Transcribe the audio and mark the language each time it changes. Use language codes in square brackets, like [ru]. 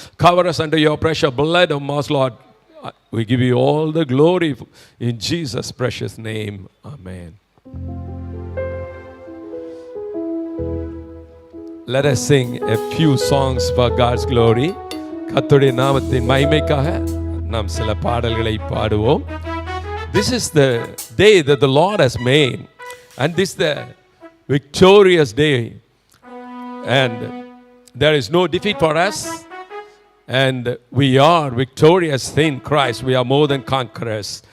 [en] Cover us under your precious blood, O Master Lord. We give you all the glory in Jesus' precious name. Amen. Let us sing a few songs for God's glory. [ta] கர்த்தருடைய நாமத்தின் மகிமைக்காக நாம் சில பாடல்களை பாடுவோம். [en] This is the day that the Lord has made, and this is the victorious day, and there is no defeat for us. And we are victorious in Christ. We are more than conquerors.